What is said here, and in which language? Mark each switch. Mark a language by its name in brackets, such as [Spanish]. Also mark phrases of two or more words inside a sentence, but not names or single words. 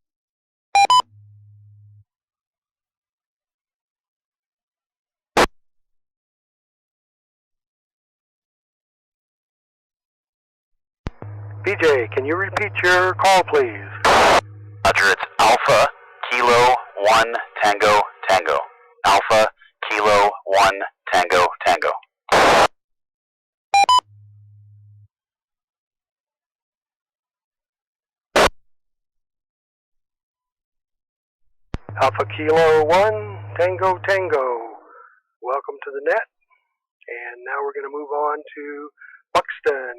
[English] BJ, can you repeat your call, please? Roger, it's Alpha Kilo 1 Tango Tango. Alpha Kilo 1 Tango Tango. Alpha Kilo 1, Tango Tango. Welcome to the net. And now we're going to move on to Buxton.